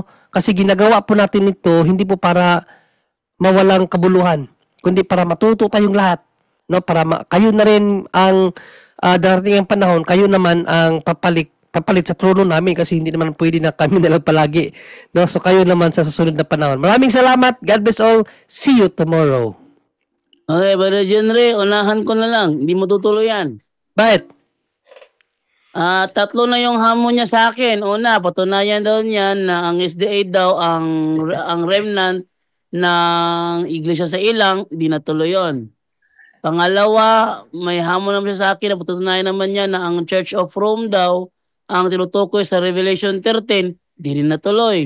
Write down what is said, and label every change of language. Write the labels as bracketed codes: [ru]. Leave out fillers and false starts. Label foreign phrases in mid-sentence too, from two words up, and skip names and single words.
[tl] Kasi ginagawa po natin ito hindi po para mawalang kabuluhan, kundi para matuto tayong lahat, no? Para kayo na rin ang darating ang panahon, kayo naman ang papalit sa trono namin kasi hindi naman pwede na kami na lang palagi, no? So kayo naman sa susunod na panahon. Maraming salamat. [en] God bless all. See you tomorrow. [tl] Okay, Brother Jenre, unahan ko na lang. Hindi mo tutuloy yan. Bakit? Tatlo na yung hamon niya sa akin. Una, patunayan daw niya na ang SDA daw ang remnant ng Iglesia sa Ilang, hindi natuloy yun. Pangalawa, may hamon naman siya sa akin na patutunayan naman niya na ang Church of Rome daw ang tinutukoy sa Revelation 13, di rin natuloy.